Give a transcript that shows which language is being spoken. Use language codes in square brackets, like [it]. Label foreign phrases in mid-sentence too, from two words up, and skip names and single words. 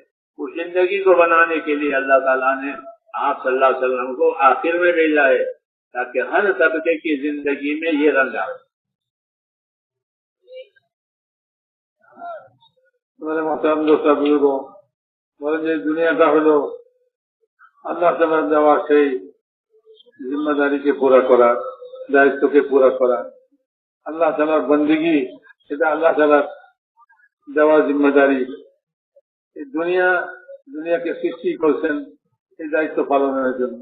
[ur] اس زندگی کو بنانے کے لیے اللہ تعالیٰ نے آپ [ar] صلی اللہ علیہ وسلم [ur] کو آخر میں بھیجا ہے تاکہ ہر طبقے کی زندگی میں یہ رنگ آئے۔ ہمارے محترم دوست بزرگوں، دنیا کا ہو [bn] আল্লাহ তাআলার দেওয়া সেই জিম্মাদারিকে পুরা করা, দায়িত্বকে পুরা করা, আল্লাহ তাআলার বন্দেগী, এটা আল্লাহ তাআলার দেওয়া জিম্মাদারি। এই দুনিয়াকে সৃষ্টি করেছেন এই দায়িত্ব পালনের জন্য।